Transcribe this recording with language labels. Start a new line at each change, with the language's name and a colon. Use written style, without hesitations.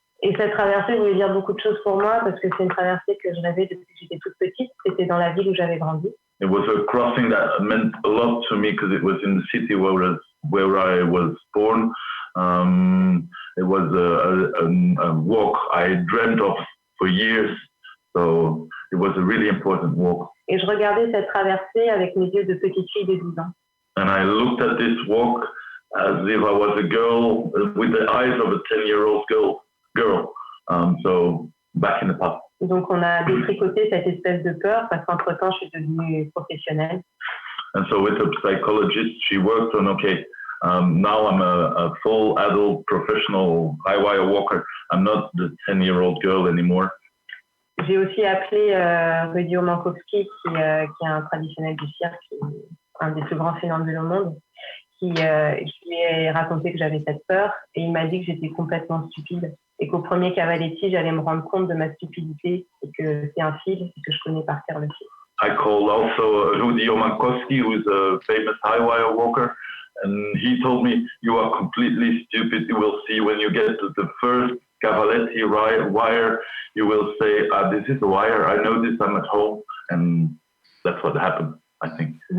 French: Et cette traversée voulait dire beaucoup de choses pour moi parce que c'est une traversée que je rêvais depuis que j'étais toute petite. C'était dans la ville où j'avais grandi.
English: It was a crossing that meant a lot to me because it was in the city where I was born. It was a walk I dreamt of for years. So it was a really important walk.
French: Et je regardais cette traversée avec mes yeux de petite fille de 12 ans.
English: And I looked at this walk as if I was a girl with the eyes of a 10-year-old girl. So back in the past.
French: Donc on a détricoté cette espèce de peur parce qu'entre-temps je suis devenue professionnelle.
English: And so with a psychologist, she worked on now I'm a full adult professional high-wire walker. I'm not the 10-year-old girl anymore.
French: J'ai aussi appelé Rudy Omankowski, qui est un traditionnel du cirque, qui est un des plus grands funambules au monde, qui lui a raconté que j'avais cette peur et il m'a dit que j'étais complètement stupide et qu'au premier cavaletti, j'allais me rendre compte de ma stupidité et que c'est un fil et que je connais par cœur le fil.
English: I called also Rudy Omankowski, who is a famous high-wire walker, and he told me, you are completely stupid. You will see when you get to the first cavaletti wire, you will say, this is a wire. I know this, I'm at home. And that's what happened, I think.